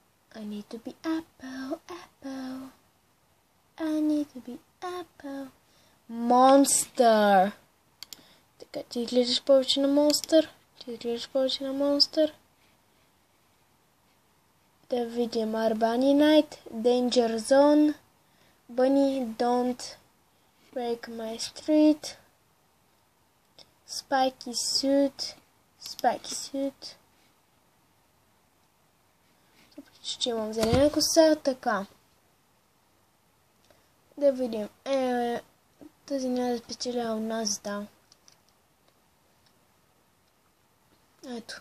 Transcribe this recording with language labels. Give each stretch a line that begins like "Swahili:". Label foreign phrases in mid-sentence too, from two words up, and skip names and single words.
English: I need to be apple, apple. I need to be apple. Monster.
Bulgarian: Така, ти изглеждаш повече на монстър. Да видим Arbani Night, Danger Zone, Bunny, Don't Break My Street, Spiky Suit. Ще имам зелена коса, така. Да видим. Тази няма да спечеля у нас, да. Ето.